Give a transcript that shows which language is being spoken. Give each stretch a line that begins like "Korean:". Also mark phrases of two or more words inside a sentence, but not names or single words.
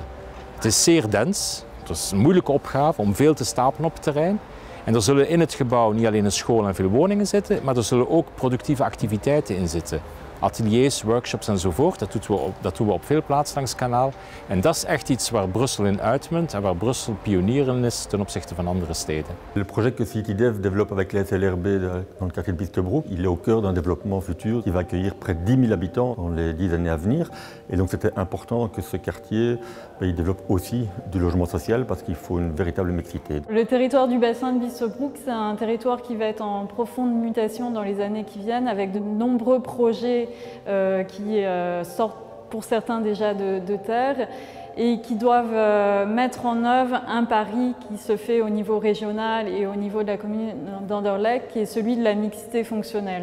Dutch: Het is zeer dens, het is een moeilijke opgave om veel te stapelen op het terrein. En er zullen in het gebouw niet alleen een school en veel woningen zitten, maar er zullen ook productieve activiteiten in zitten. Ateliers, workshops enzovoort, dat doen we op veel plaatsen langs het kanaal. En dat is echt iets waar Brussel in uitmunt en waar Brussel pionier in is ten opzichte van andere steden.
French: Le projet que CityDev développe avec la SLRB dans le quartier de Biestebroek, il est au cœur d'un développement futur qui va accueillir près de 10 000 habitants dans les 10 années à venir. Et donc c'était important que ce quartier il développe aussi du logement social parce qu'il faut une véritable mixité. Le territoire du bassin de Biestebroek, c'est un territoire qui va être en profonde mutation dans les années qui viennent avec de nombreux projets qui sortent pour certains déjà de terre et qui doivent mettre en œuvre un pari qui se fait au niveau régional et au niveau de la commune d'Anderlecht, qui est celui de la mixité fonctionnelle.